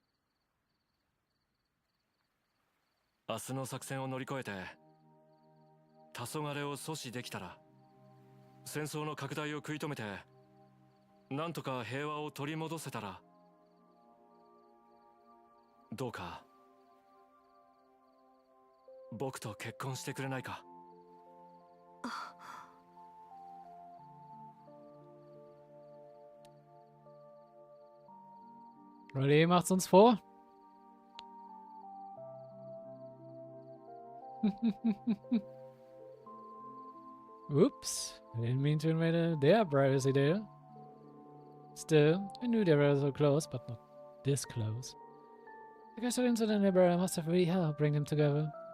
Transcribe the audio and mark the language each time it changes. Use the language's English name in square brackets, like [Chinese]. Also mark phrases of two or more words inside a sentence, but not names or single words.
[Japanese] 明日の作戦を乗り越えて黄昏を阻止できたら、戦争の拡大を食い止めてなんとか平和を取り戻せたら、どうか僕と結婚してくれないか。 [German] Ready macht's uns vor. [English] Oops, I didn't mean to invade their privacy there. Still, I knew they were so close, but not this close. I guess that incident in Aber must have really helped bring them together.